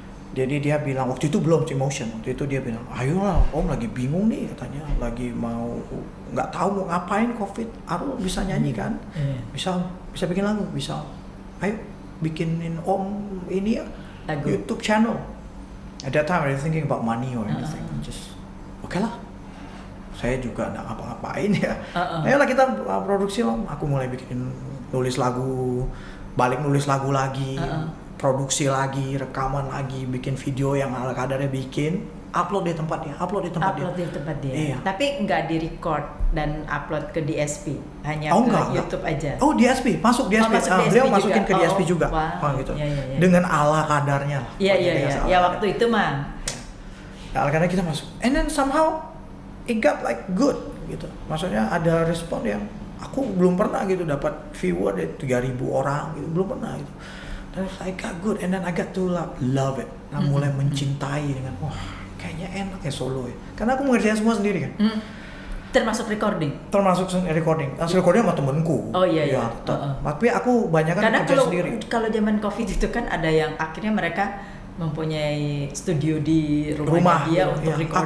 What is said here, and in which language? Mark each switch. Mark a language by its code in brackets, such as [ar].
[id] Jadi dia bilang waktu itu belum emotion. Waktu itu dia bilang, "Ayolah, Om lagi bingung nih," katanya. Lagi nggak tahu mau ngapain COVID. Aku bisa nyanyi kan? Bisa bikin lagu, bisa. Ayo bikinin Om ini ya lagu. YouTube channel. [en] At that time I was thinking about money or anything. Just okay [id] lah. Saya juga nggak ngapa-ngapain ya. Ayolah kita produksi loh. Aku mulai nulis lagu, balik nulis lagu lagi, produksi lagi, rekaman lagi, bikin video yang ala kadarnya bikin, upload di tempat dia. Iya. Tapi nggak di-record dan upload ke DSP, hanya YouTube aja. Oh, DSP, masuk DSP. Beliau masukin ke DSP juga. Gitu. Ya. Dengan ala kadarnya lah. Iya. Ya waktu itu mah. Ala kadarnya kita masuk. [en] And then somehow it got like good [id] gitu. Maksudnya ada respon yang aku belum pernah gitu dapat viewer dari 3.000 orang gitu, belum pernah gitu. Dan [en] I got good and then I got to love it. [id] Nah, mulai mencintai dengan kayaknya enak ya solo ya. Karena aku mengerjakan semua sendiri kan. Termasuk recording. Recording sama temenku. Oh iya. Tapi aku banyak kan kerja sendiri. Kalau zaman COVID itu kan ada yang akhirnya mereka mempunyai studio di rumah dia untuk recording.